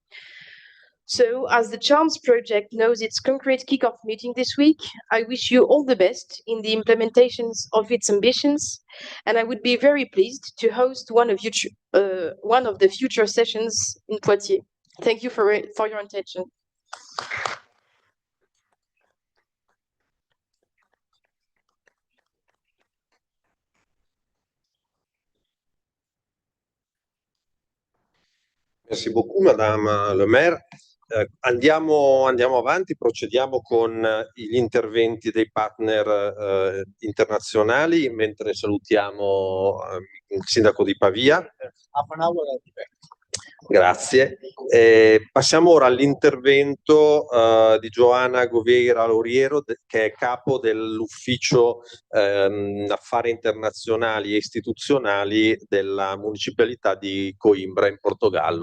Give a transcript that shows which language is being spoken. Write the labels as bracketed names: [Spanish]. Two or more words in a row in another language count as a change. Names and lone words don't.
[English] So, as the CHARME project knows its concrete kickoff meeting this week, I wish you all the best in the implementations of its ambitions, and I would be very pleased to host one of the future sessions in Poitiers. Thank you for your attention. [French] Merci beaucoup, Madame le Maire. [Italian] Andiamo avanti, procediamo con gli interventi dei partner internazionali, mentre salutiamo il Sindaco di Pavia. Grazie. Passiamo ora all'intervento di Joana Gouveia Lauriero, che è capo dell'ufficio affari internazionali e istituzionali della Municipalità di Coimbra in Portogallo.